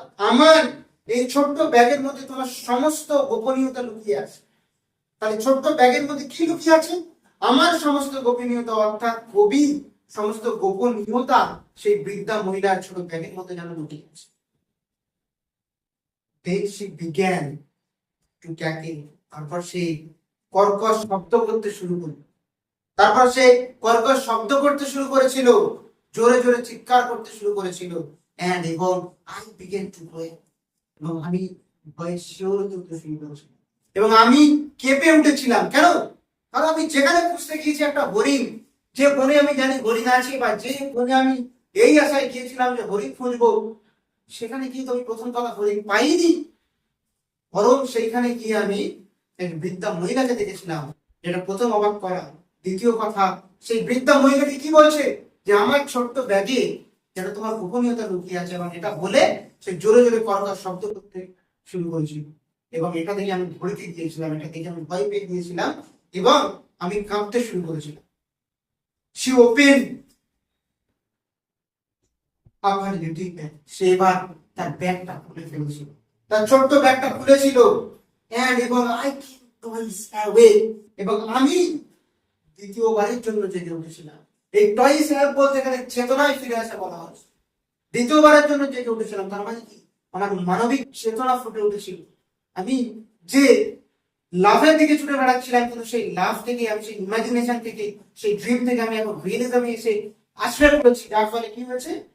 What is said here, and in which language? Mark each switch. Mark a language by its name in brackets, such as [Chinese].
[Bangla] আমার এই ছোট্ট ব্যাগের মধ্যে তোমার সমস্ত গোপনীয়তা লুকিয়ে আছে। তাহলে ছোট্ট ব্যাগের মধ্যে কি লুকিয়ে আছে? আমার সমস্ত গোপনীয়তা, অর্থাৎ কবি সমস্ত গোপনীয়তা সেই বৃদ্ধা মহিলার ছোট ব্যাগের মধ্যে যেন লুকিয়ে আছে। [English] Then she began to cackle. [Bangla] তারপর সে কর্কশ শব্দ করতে শুরু করলো। তারপর সে কর্কশ শব্দ করতে শুরু করেছিল, জোরে জোরে চিৎকার করতে শুরু করেছিল। [English] এবং I began to cry. [Bangla] এবং আমি ভয়ে শিহরিত হতে শুরু করেছিলাম, এবং আমি কেঁপে উঠেছিলাম। কেন? কারণ আমি যেখানে খুঁজতে গিয়েছি একটা হরিণ, যে বনে আমি জানি হরিণ আছে, বা যে বনে আমি এই আশায় গিয়েছিলাম যে হরিণ খুঁজবো, সেখানে গিয়ে তো আমি প্রথম কথা হরিণ পাইনি, বরং সেইখানে গিয়ে আমি এক বৃদ্ধা মহিলাকে দেখেছিলাম। যেটা প্রথম অবাক করা। দ্বিতীয় কথা, সেই বৃদ্ধা মহিলাটি কি বলছে? যে আমার ছোট্ট ব্যাগে যেটা তোমার গোপনীয়তা লুকিয়ে আছে, এবং এটা বলে সে জোরে জোরে কর্কশ শব্দ করতে শুরু করেছিল। এবং এটা দেখে আমি ভড়কে গিয়েছিলাম, এটা দেখে আমি ভয় পেয়ে গিয়েছিলাম, এবং আমি কাঁপতে শুরু করেছিলাম। [English] She opened up her little bag. [Bangla] সে এবার তার ব্যাগটা খুলে ফেলেছিল, তার ছোট্ট ব্যাগটা খুলেছিল। [English] এবং I came twice away. [Bangla] এবং আমি দ্বিতীয়বারের জন্য জেগে উঠেছিলাম। এই টয়েস বলতে এখানে চেতনায় ফিরে আসা বলা হচ্ছে। দ্বিতীয়বারের জন্য জেগে উঠেছিলাম, তার মানে কি? আমার মানবিক চেতনা ফুটে উঠেছিল। আমি যে লাভের দিকে ছুটে বেড়াচ্ছিলাম, কিন্তু সেই লাভ থেকে, আমি সেই ইমাজিনেশন থেকে, সেই ড্রিম থেকে আমি এখন রিয়েলিজমে এসে আশ্রয় করেছি। যার ফলে কি হয়েছে?